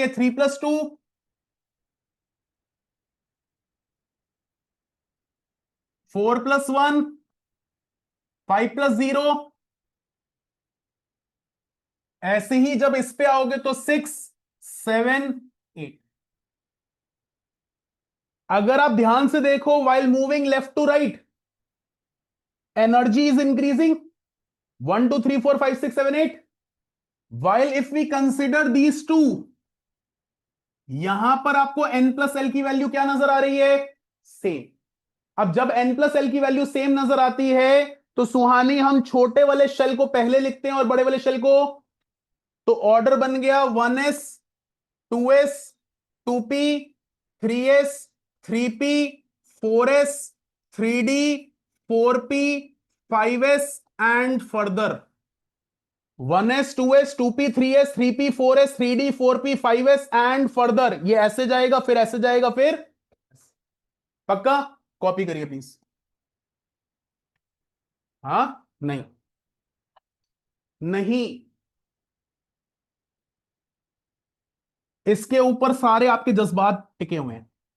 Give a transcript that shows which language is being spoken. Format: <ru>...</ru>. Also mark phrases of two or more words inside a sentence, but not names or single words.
<hi>3+2, 4+1, 5+0। ऐसे ही जब इस पे आओगे तो 6, 7, 8। अगर आप ध्यान से देखो,</hi> <en>while moving left to right, energy is increasing. 1 2 3 4 5 6 7 8। while if we consider these two,</en> <hi>यहां पर आपको n+l की वैल्यू क्या नजर आ रही है? सेम। अब जब n+l की वैल्यू सेम नजर आती है तो सुहानी हम छोटे वाले शेल को पहले लिखते हैं और बड़े वाले शेल को। तो ऑर्डर बन गया 1s, 2s, 2p, 3s, 3p, 4s, 3d, 4p, 5s</hi> <en>and further. 1s, 2s, 2p, 3s, 3p, 4s, 3d, 4p, 5s and further.</en> <hi>ये ऐसे जाएगा, फिर ऐसे जाएगा, फिर। पक्का? कॉपी करिए प्लीज। हाँ, नहीं, नहीं, इसके ऊपर सारे आपके जज्बात टिके हुए हैं।</hi>